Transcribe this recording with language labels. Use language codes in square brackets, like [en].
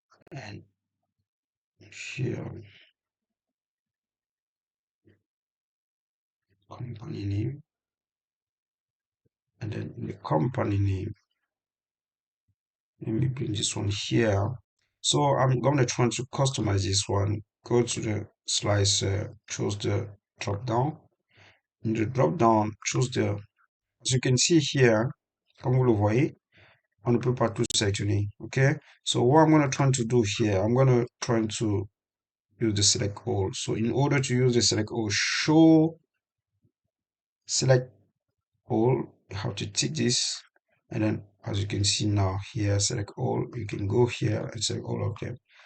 [en] And here, company name, and then in the company name, let me bring this one here. So I'm going to try to customize this one. Go to the slicer, choose the drop down. In the drop down, choose the, as you can see here, [fr] comme vous le voyez, on ne peut pas tout sélectionner. [en] Okay. So what I'm going to try to do here, I'm going to try to use the select all. So in order to use the select all, show select all, you have to tick this, and then as you can see now here, select all, you can go here and select all of them.